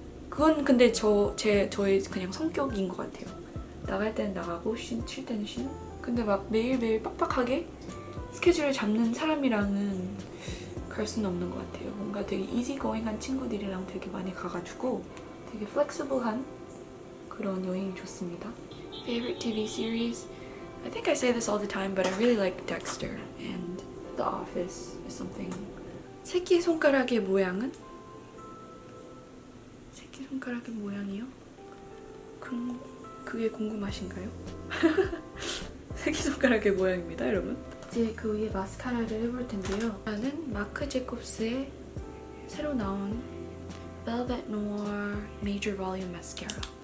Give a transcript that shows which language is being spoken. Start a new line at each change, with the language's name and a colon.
Korean: 그건 근데 저의 그냥 성격인 것 같아요. 나갈 때는 나가고 쉴 때는 쉬는. 근데 막 매일매일 빡빡하게 스케줄을 잡는 사람이랑은 갈 수는 없는 것 같아요. 뭔가 되게 이지고잉한 친구들이랑 되게 많이 가가지고 되게 플렉시블한 그런 여행이 좋습니다.
English: Favorite TV series? I think I say this all the time, but I really like Dexter and The Office is something.
Korean: 새끼손가락의 모양은? 새끼손가락의 모양이요? 그게 궁금하신가요? 새끼손가락의 모양입니다, 여러분. 이제 그 위에 마스카라를 해볼 텐데요. 나는 마크 제콥스의 새로 나온 Velvet Noir Major Volume Mascara.